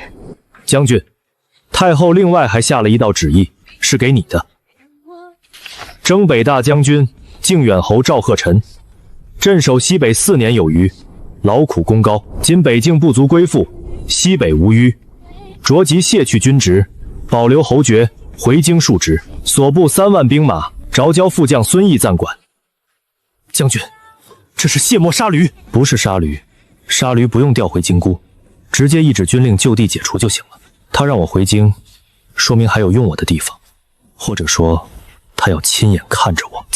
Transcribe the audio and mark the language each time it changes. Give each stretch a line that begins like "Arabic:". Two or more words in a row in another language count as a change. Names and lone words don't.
Chinese: 將軍，太後另外還下了一道旨意，是給你的。征北大將軍靖遠侯趙賀臣，鎮守西北4年有餘，勞苦功高，今北境不足歸附，西北無虞，着即卸去軍職，保留侯爵， 回京述職，所部3万兵馬着交副将孙毅暂管。将軍，这是卸磨杀驴。不是杀驴，杀驴不用调回京姑，直接一纸军令就地解除就行了。他让我回京，说明还有用我的地方，或者说他要亲眼看着我。